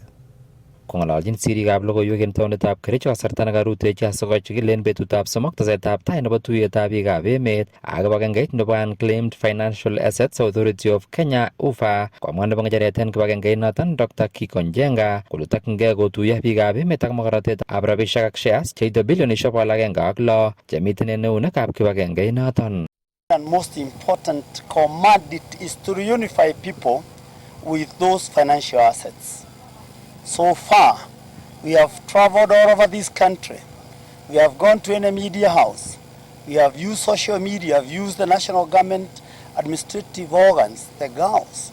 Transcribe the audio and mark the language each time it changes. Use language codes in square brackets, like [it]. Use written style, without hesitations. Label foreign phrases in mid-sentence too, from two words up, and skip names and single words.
[kln] Kong'ololchin sirikab logoiwek en taonitab Kericho kasarta nekarutechi asikochikilen betutab somok tesetab tai nebo tuiyetab biikab emet ak kibagengeit nebo Unclaimed Financial Assets Authority of Kenya UFA. Komwa nebo ngecheret en kibagengeit noton Dr. Kiko Njenga kole tokyin kotuiyo biikab emet ak mogornotetab rabisiek ak shares cheite bilionishek 106 chemiten en eunekab kibagengeit noton. [en] And most important commodity is to reunify people with those financial assets. So far, we have traveled all over this country. We have gone to any media house. We have used social media, we have used the national government administrative organs, the GAOs.